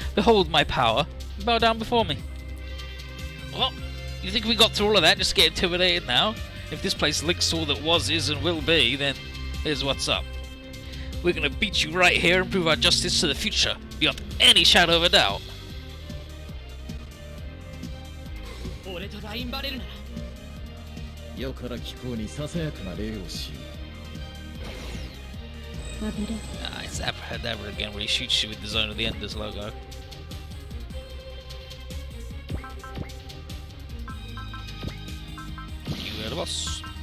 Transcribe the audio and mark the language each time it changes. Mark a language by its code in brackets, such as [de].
[en] Behold my power, and bow down before me. What? You think we got through all of that just to get intimidated now? If this place links all that was, is, and will be, then here's what's up. We're gonna beat you right here and prove our justice to the future, beyond any shadow of a doubt. [ja] 俺とラインバレルなら世から貴公にささやかな礼をしよ [en] Ah, it's Abracadabra again where he shoots you with the Zone of the Enders logo. You are the boss.